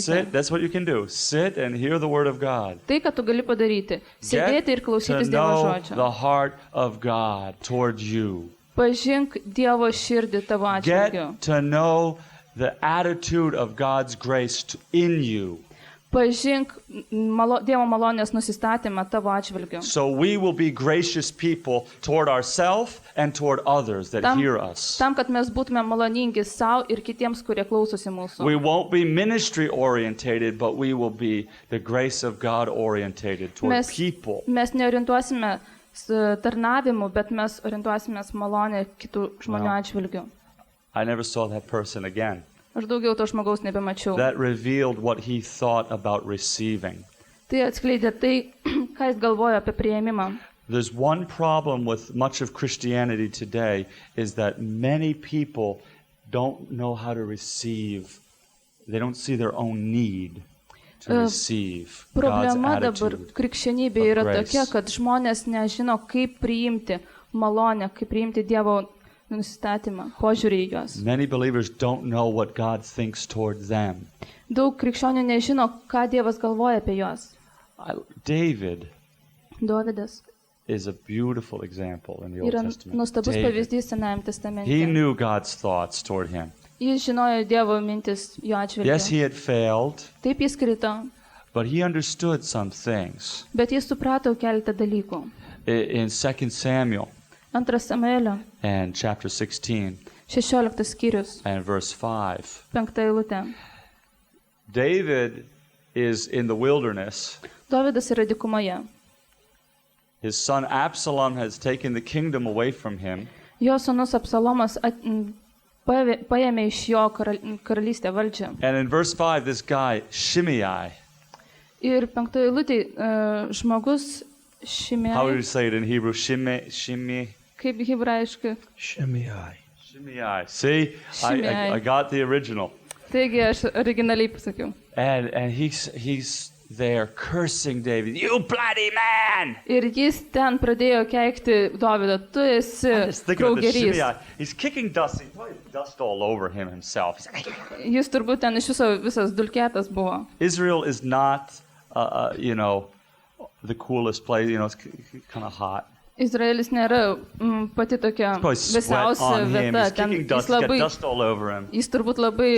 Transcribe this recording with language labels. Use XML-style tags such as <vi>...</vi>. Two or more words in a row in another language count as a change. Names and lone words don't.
<en>Sit, that's what you can do. Sit and hear the word of God.</en> <lt>Tai, ką tu gali padaryti, sėdėti ir</lt> <en>Get to</en> <lt>klausytis Dievo</lt> <en>know</en> <lt>žodžio.</lt> <en>the heart of God towards you.</en> <lt>Pažink Dievo širdį tavo atžvilgiu.</lt> <en>Get to know the attitude of God's grace in you.</en> <lt>Pažink Dievo malonės nusistatymą tavo atžvilgiu.</lt> <en>So we will be gracious people toward ourselves and toward others that hear us.</en> <lt>Tam, kad mes būtume maloningi savo ir kitiems, kurie klausosi mūsų.</lt> <en>We won't be ministry orientated, but we will be the grace of God orientated toward</en> <lt>Mes,</lt> <en>people.</en> <lt>mes neorientuosime tarnavimu, bet mes orientuosime malonę kitų žmonių</lt> <en>Wow.</en> <lt>atžvilgiu.</lt> <en>I never saw that person again.</en> <lt>Aš daugiau to žmogaus nebemačiau.</lt> <en>That revealed what he thought about receiving.</en> <lt>Tai atskleidė tai, ką jis galvoja apie priėmimą.</lt> <en>There's one problem with much of Christianity today is that many people don't know how to receive. They don't see their own need to receive God's</en> <lt>Problema dabar</lt> <en>attitude.</en> <lt>krikščionybė yra</lt> <en>of grace.</en> <lt>tokia, kad žmonės nežino, kaip priimti malonę, kaip priimti Dievo nusistatymą, požiūrį į juos.</lt> <en>Many believers don't know what God thinks towards them.</en> <lt>Daug krikščionių nežino, ką Dievas galvoja apie juos.</lt> <en>David</en> <lt>Dovydas</lt> <en>is a beautiful example in the Old</en> <lt>yra</lt> <en>Testament.</en> <lt>nuostabus</lt> <en>David.</en> <lt>pavyzdys Senajame testamente.</lt> <en>He knew God's thoughts toward him.</en> <lt>Jis žinojo Dievo mintis jo atžvilgiu.</lt> <en>Yes, he had failed,</en> <lt>Taip jis krito,</lt> <en>but he understood some things.</en> <lt>bet jis suprato keletą dalykų.</lt> <en>In 2 Samuel</en> <lt>2 Samuelio</lt> <en>and chapter 16</en> <lt>16 skyrius,</lt> <en>and verse 5,</en> <lt>5 eilutė.</lt> <en>David is in the wilderness.</en> <lt>Dovydas yra dykumoje.</lt> <en>His son Absalom has taken the kingdom away from him.</en> <lt>Jo sūnus Absalomas paėmė iš jo karalystę valdžią.</lt> <en>And in verse 5, this guy, Shimei,</en> <lt>Ir 5 eilutė žmogus</lt> <en>how do you</en> <lt>Šimei,</lt> <en>say it in Hebrew? Shimei.</en> <lt>kaip hebrajiškai.</lt> <en>Shimei. See, Shimei. I got the original.</en> <lt>Taigi aš originaliai pasakiau.</lt> <en>And he's there cursing David. You bloody man!</en> <lt>Ir jis ten pradėjo keikti Dovydą. Tu esi</lt> <en>Just think about this</en> <lt>kraugerys.</lt> <en>Shimei. He's kicking dust. He's probably dust all over him himself. He's like,</en> <lt>Jis turbūt ten iš visas dulkėtas buvo.</lt> <en>Israel is not, the coolest place. It's kind of hot.</en> <lt>Izraelis nėra pati tokia</lt> <en>Probably sweat</en> <lt>vėsiausia</lt> <en>on him.</en> <lt>vieta.</lt> <en>He's</en> <lt>Ten</lt> <en>kicking</en> <lt>jis,</lt> <en>dust. He's got</en> <lt>labai,</lt> <en>dust all over him.</en> <lt>jis turbūt labai</lt>